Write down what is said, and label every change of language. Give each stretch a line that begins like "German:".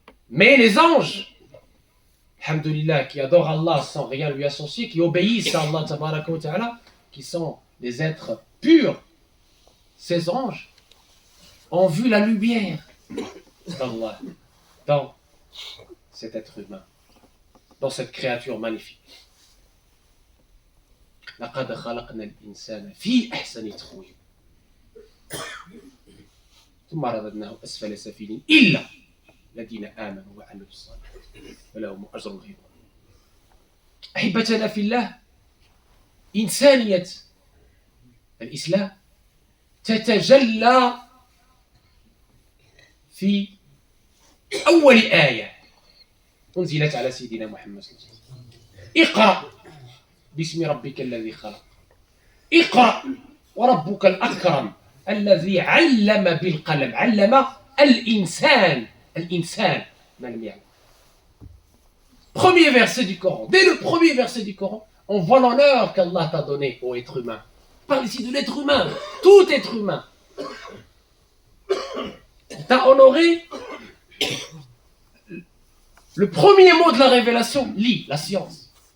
French: Mais les anges, alhamdoulilah, qui adorent Allah sans rien lui associer, qui obéissent à Allah tabaraka wa ta'ala, qui sont des êtres purs, ces anges ont vu la lumière d'Allah dans cet être humain, dans cette créature magnifique.
Arabic: لقد خلقنا الإنسان في أحسن تقويم ثم رددناه أسفل سافلين إلا الذين آمنوا وعملوا الصالحات فلهم أجر غير ممنون. أحبتنا في الله، إنسانية الإسلام تتجلى في أول آية أنزلت على سيدنا محمد صلى الله عليه وسلم: اقرأ باسم ربك الذي خلق، اقرأ وربك الأكرم الذي علم بالقلم، علم الإنسان ما لم يعلم.
French: Premier verset du Coran. Dès le premier verset du Coran, on voit l'honneur qu'Allah t'a donné au être humain. On parle ici de l'être humain, tout être humain. Il t'a honoré. Le premier mot de la révélation, lis la science.